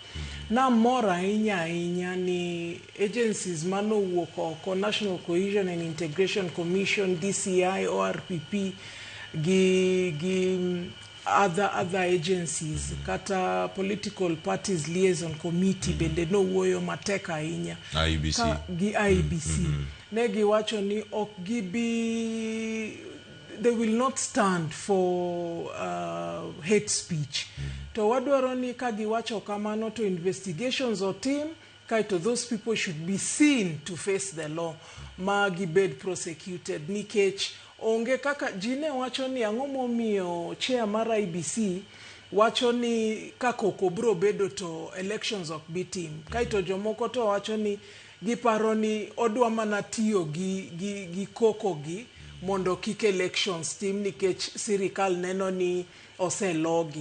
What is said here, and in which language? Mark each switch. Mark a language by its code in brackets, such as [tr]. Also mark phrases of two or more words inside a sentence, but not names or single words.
[luo] Namor ahinya ni agencies manowuok oko, National Cohesion and Integration Commission, DCI, ORPP gi [en] other agencies [luo] kata [en] political parties liaison committee [luo] bende no wuoyo matek ahinya gi IBC. Ne giwacho ni ok gibi, [en] they will not stand for hate speech. [luo] To wadwaro ni ka giwacho kamano to investigations otim kaito [en] those people should be seen to face the law [luo] ma gibed prosecuted nikech onge kaka jine wacho ni ang'o momiyo chair mar IBC wacho ni kakoko bro bedo to elections ok bitim kaito jomoko to wacho ni giparo ni odwa mana tiyo gi koko gi mondo kik elections tim nikech sirikal neno ni oselogi.